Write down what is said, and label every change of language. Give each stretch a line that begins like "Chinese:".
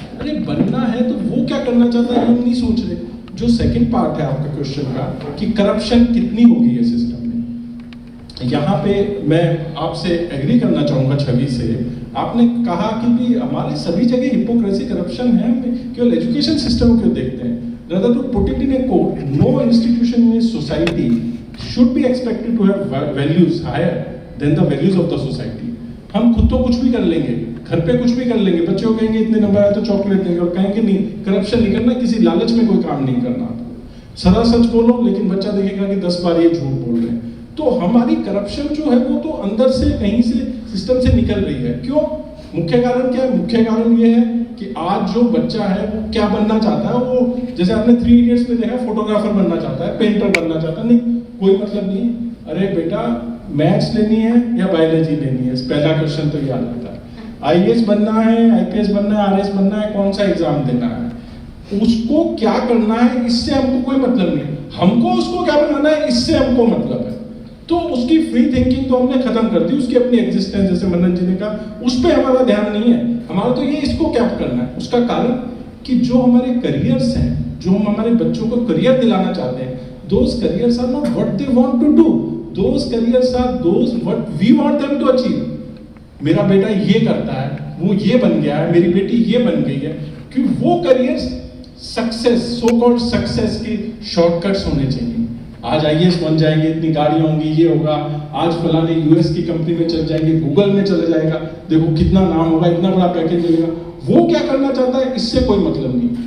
Hindi: अरे बनना है तो वो क्या करना चाहता है हम नहीं सोच रहे। जो सेकंड पार्ट है आपका क्वेश्चन का कि करप्शन कितनी होगी है सिस्टम में, यहाँ पे मैं आपसे एग्री करना चाहूँगा छवि से। आपने कहा कि भी हमारे सभी जगह हिपोक्रेसी करप्शन है, केवल एजुकेशन सिस्टम को क्यों देखते हैं?
English: Rather to put it in a quote, no institution in a society should be expected to have values higher than the values of the society.
Hindi: हम खुद तो कुछ भी कर लेंगे, घर पे कुछ भी कर लेंगे, बच्चों को कहेंगे इतने नंबर आए तो चॉकलेट देंगे, और कहेंगे नहीं करप्शन नहीं करना, किसी लालच में कोई काम नहीं करना। सदा सच बोलो, लेकिन बच्चा देखेगा कि 10 बार ये झूठ बोल रहे हैं। तो हमारी करप्शन जो है वो तो अंदर से कहीं से सिस्टम से निकल रही है। क्यों? मुख्य कारण क्या है? मुख्य कारण ये है कि आज जो बच्चा है वो क्या बनना चाहता है। वो जैसे आपने 3 इडियट्स में देखा, फोटोग्राफर बनना चाहता है, पेंटर बनना चाहता है। नहीं, कोई मतलब नहीं। अरे बेटा मैथ्स लेनी है या बायोलॉजी लेनी है, पहला क्वेश्चन तो याद आता है। IAS बनना है, IPS बनना है, RS बनना है, कौन सा एग्जाम देना है, उसको क्या करना है, इससे हमको कोई मतलब नहीं। हमको उसको क्या बनाना है, इससे हमको मतलब है। तो उसकी फ्री थिंकिंग तो हमने खत्म कर दी, उसकी अपनी एग्जिस्टेंस, जैसे मनन जी ने कहा, उस पर हमारा ध्यान नहीं है। हमारा तो ये इसको क्या करना है। उसका कारण कि जो हमारे करियर्स हैं, जो हम हमारे बच्चों को करियर दिलाना चाहते हैं,
English: those careers are not what they want to do. Those careers are those what we want them to achieve.
Hindi: मेरा बेटा ये करता है, वो ये बन गया है, मेरी बेटी ये बन गई है, कि वो careers success, so called success के शॉर्टकट्स होने चाहिए। आज IAS बन जाएंगे, इतनी गाड़ियां होंगी, ये होगा, आज फलाने US की कंपनी में चल जाएंगे, गूगल में चला जाएगा, देखो कितना नाम होगा, इतना बड़ा पैकेज मिलेगा। वो क्या करना चाहता है, इससे कोई मतलब नहीं।